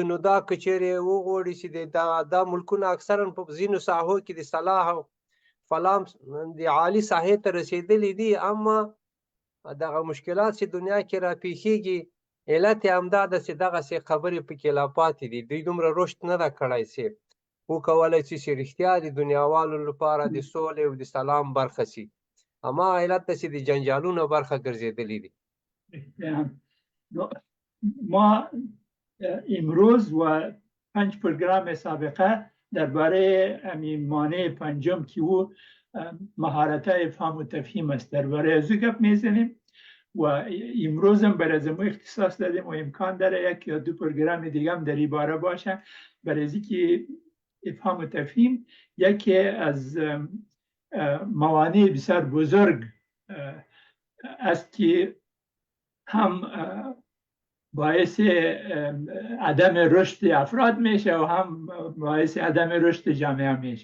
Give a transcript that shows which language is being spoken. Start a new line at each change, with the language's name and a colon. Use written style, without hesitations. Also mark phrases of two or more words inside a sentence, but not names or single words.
Pashto: نو دا که چیرې وغواړي چې دا ملکونه اکثرا په ځینو ساحو کې د صلاح او فلاح د عالي ساحې ته رسېدلي دي، اما دغه مشکلات چې دنیا کې راپېښېږي علت یې همدا ده چې دغسې خبرې پکې لا پاتې دي، دوی دومره رشد نه ده کړی چې وکولی شي چې رښتیا د دنیاوالو لپاره د سولې او د سلام برخه شي. اما علت ده چې د جنجالونو برخه ګرځېدلي دي.
Persian: ما امروز و 5 پروگرام سابقه درباره همین مانع پنجم که او مهارت‌های فهم و تفهیم است درباره از گپ میزنیم و امروز هم برای ما اختصاص دادیم و امکان داره 1 یا 2 پروگرام دیگه هم در این باره باشه برای اینکه افهام و تفهیم یکی از موانع بسیار بزرگ است که هم باعث عدم رشد افراد میشه و هم باعث عدم رشد جامعه میشه.